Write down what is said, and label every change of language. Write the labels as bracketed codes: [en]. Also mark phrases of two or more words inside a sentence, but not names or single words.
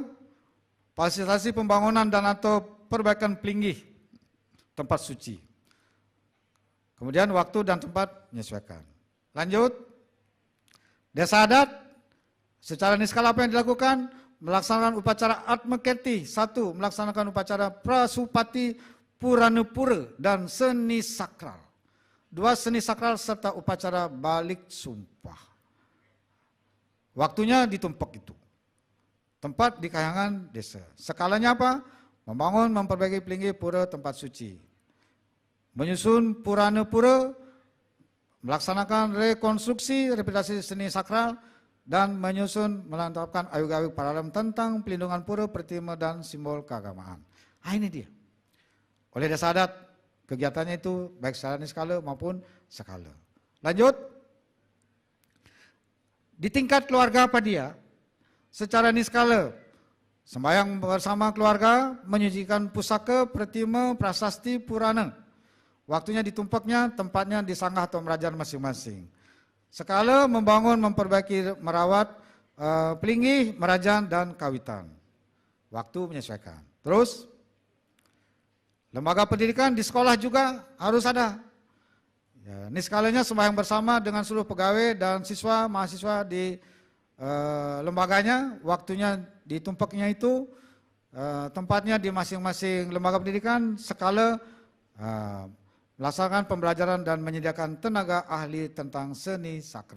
[id] Fasilitasi pembangunan dan atau perbaikan pelinggih tempat suci. Kemudian waktu dan tempat menyesuaikan. Lanjut. Desa adat secara niskala apa yang dilakukan? Melaksanakan upacara Atma Kerti. 1. Melaksanakan upacara Prasupati Puranupura dan seni sakral. 2. Seni sakral serta upacara balik sumpah. Waktunya di tumpak itu. Tempat di kahyangan desa. Skalanya apa? Membangun, memperbaiki pelinggih pura tempat suci. Menyusun purana pura, melaksanakan rekonstruksi rehabilitasi seni sakral, dan menyusun melantapkan awik-awik paralel tentang pelindungan pura, pertima, dan simbol keagamaan. Nah, ini dia. Oleh Desa Adat, kegiatannya itu baik secara niskala maupun skala. Lanjut. Di tingkat keluarga apa dia? Secara niskala, sembahyang bersama keluarga, menyucikan pusaka, pertima, prasasti, purana. Waktunya ditumpaknya, tempatnya di sanggah atau merajan masing-masing. Skala, membangun, memperbaiki, merawat, pelinggih, merajan, dan kawitan. Waktu menyesuaikan. Terus, lembaga pendidikan di sekolah juga harus ada. Ya, ini skalanya sembahyang bersama dengan seluruh pegawai dan siswa, mahasiswa di lembaganya, waktunya ditumpaknya itu, tempatnya di masing-masing lembaga pendidikan, skala melaksanakan pembelajaran dan menyediakan tenaga ahli tentang seni sakral.